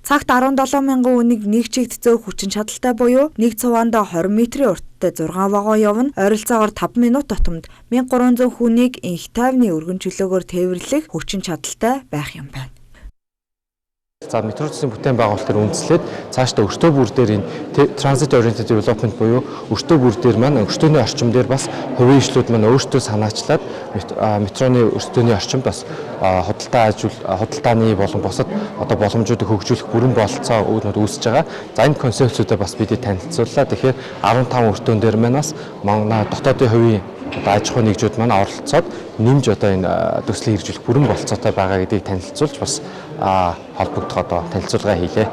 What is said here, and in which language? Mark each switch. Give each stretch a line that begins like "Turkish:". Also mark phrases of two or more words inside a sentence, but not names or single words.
Mongolian: Цагт 17,000 үнийг нэг чигт зөөх хүчин чадалтай буюу нэг цуваанд 20 метрийн урттай 6 вагон явна. Ойролцоогоор 5 минут тутамд 1300 хүнийг инх тайвны өргөн чөлөөгөөр тээвэрлэх хүчин чадалтай байх юм байна. За метро төслийн бүтээн байгуулалтаар үндэслээд цаашдаа өртөө бүр дээр энэ
English: transit oriented development
Mongolian: буюу өртөө бүр дээр маань өртөөний орчим дээр бас хувийн ишлүүд маань өөрсдөө санаачлаад метроны өртөөний орчимд бас худалдааны болон бусад одоо боломжуудыг хөгжүүлэх бүрэн бололцоо үүснүүд үүсэж байгаа. За энэ концепцүүдээ бас бид танилцууллаа. Тэгэхээр 15 өртөөн дээр маань бас манай дотоодын хувийн аж ахуйн нэгжүүд маань оролцоод нэмж одоо энэ төслийг хэрэгжүүлэх бүрэн бололцоотой байгаа гэдгийг танилцуулж бас холбогдох одоо танилцуулга хийлээ.